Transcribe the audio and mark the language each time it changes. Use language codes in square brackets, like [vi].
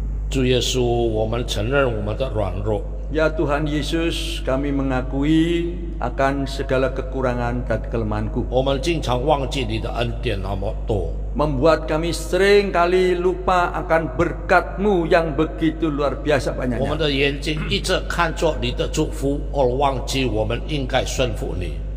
[zh] 主耶稣，我们承认我们的软弱， [id] Ya Tuhan Yesus, kami mengakui akan segala kekurangan dan kelemahanku. [zh] 我们经常忘记你的恩典那么多， [id] Membuat kami sering kali lupa akan berkat-Mu yang begitu luar biasa [zh] 我们的眼睛一直看着你的祝福，而忘记我们应该顺服你。